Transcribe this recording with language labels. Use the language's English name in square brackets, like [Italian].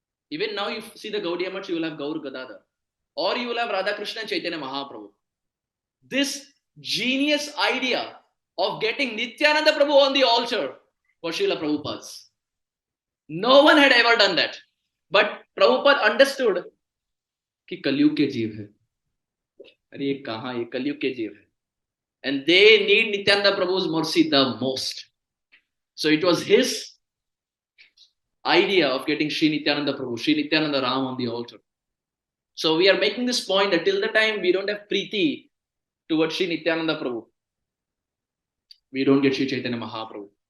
[English] Even now, you see the Gaudiya Math, you will have Gaur Gadadhar. Or you will have Radha Krishna and Chaitanya Mahaprabhu. This genius idea of getting Nityananda Prabhu on the altar was Srila Prabhupada's. No one had ever done that. But Prabhupada understood [Hindi] कि कलयुग के जीव है. अरे ये कहाँ, ये कलयुग के जीव है. [English] And they need Nityananda Prabhu's mercy the most. So it was his idea of getting Sri Nityananda Prabhu, Sri Nityananda Ram on the altar. So we are making this point that till the time we don't have Preeti towards Sri Nityananda Prabhu, we don't get Sri Chaitanya Mahaprabhu.